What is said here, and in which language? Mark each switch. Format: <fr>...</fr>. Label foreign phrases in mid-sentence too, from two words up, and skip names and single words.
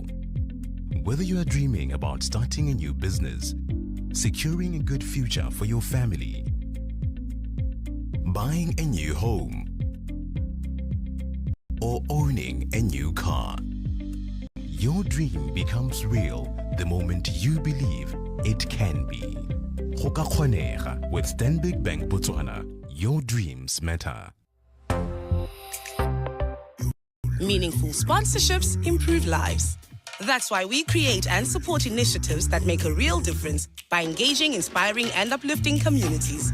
<en>Whether you are dreaming about starting a new business, securing a good future for your family, buying a new home, or owning a new car, your dream becomes real the moment you believe it can be.</en> <tn>Go ka kgonega</tn> <en>with Stanbic Bank Botswana. Your dreams matter. Meaningful sponsorships improve lives. That's why we create and support initiatives that make a real difference by engaging, inspiring, and uplifting communities.</en>